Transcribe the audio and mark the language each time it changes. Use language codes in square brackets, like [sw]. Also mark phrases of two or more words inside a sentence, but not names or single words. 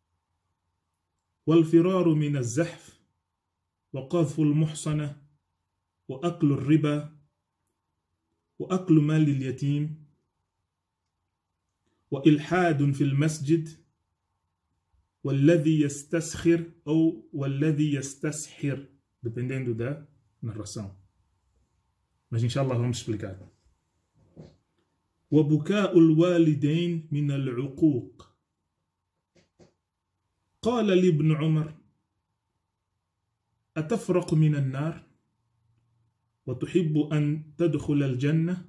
[ar] والفرار من الزحف، وقذف المحصنة، وأكل الربا، وأكل مال اليتيم، وإلحاد في المسجد، والذي يستسخر أو والذي يستسحر, [pt] dependendo da narração. Mas inshallah vamos explicar. [ar] وبكاء الوالدين من العقوق. قال لابن عمر أتفرق من النار وتحب أن تدخل الجنة؟